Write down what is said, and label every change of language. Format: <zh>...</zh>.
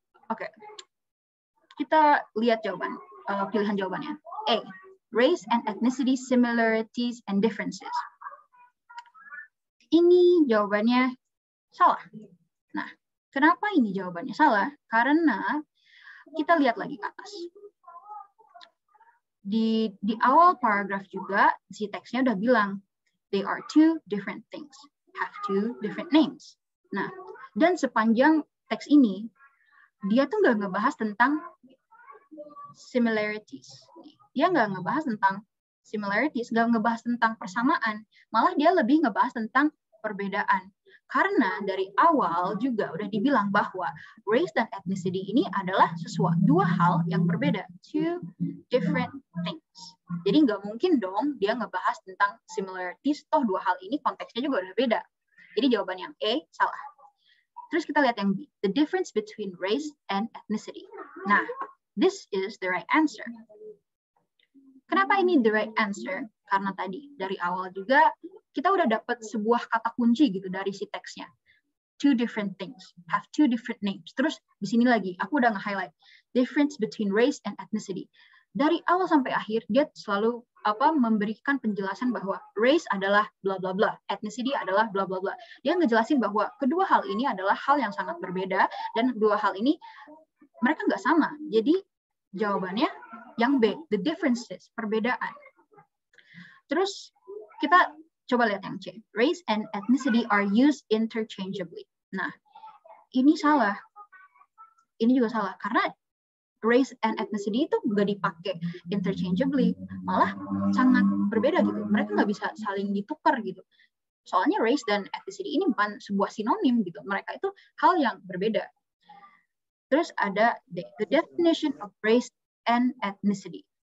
<id>Oke, kita lihat jawaban, pilihan jawabannya.</id> <en>A, race and ethnicity similarities and differences.</en> <id>Ini jawabannya salah. Nah, kenapa ini jawabannya salah? Karena kita lihat lagi ke atas. Di awal paragraf juga, si teksnya udah bilang,</id> <en>they are two different things, have two different names.</en> <id>Nah, dan sepanjang teks ini, dia tuh nggak ngebahas tentang similarities. Dia nggak ngebahas tentang similarities, nggak ngebahas tentang persamaan. Malah dia lebih ngebahas tentang perbedaan. Karena dari awal juga udah dibilang bahwa race dan ethnicity ini adalah dua hal yang berbeda.</id> <en>Two different things.</en> <id>Jadi nggak mungkin dong dia ngebahas tentang similarities, toh dua hal ini konteksnya juga udah beda. Jadi jawaban yang A salah. Terus kita lihat yang B.</id> <en>The difference between race and ethnicity.</en> <id>Nah,</id> <en>this is the right answer.</en> <id>Kenapa ini</id> <en>the right answer?</en> <id>Karena tadi dari awal juga kita udah dapat sebuah kata kunci gitu dari si teksnya.</id> <en>Two different things, have two different names.</en> <id>Terus di sini lagi, aku udah nge-highlight</id> <en>difference between race and ethnicity.</en> <id>Dari awal sampai akhir, dia selalu memberikan penjelasan bahwa race adalah bla bla bla, ethnicity adalah bla bla bla. Dia ngejelasin bahwa kedua hal ini adalah hal yang sangat berbeda dan dua hal ini mereka nggak sama. Jadi jawabannya yang B,</id> <en>the differences,</en> <id>perbedaan. Terus kita coba lihat yang C.</id> <en>Race and ethnicity are used interchangeably.</en> <id>Nah, ini salah. Ini juga salah. Karena race and ethnicity itu nggak dipakai interchangeably. Malah sangat berbeda gitu. Mereka nggak bisa saling ditukar gitu. Soalnya race dan ethnicity ini bukan sebuah sinonim gitu. Mereka itu hal yang berbeda. Terus ada</id> <en>the definition of race and ethnicity.</en>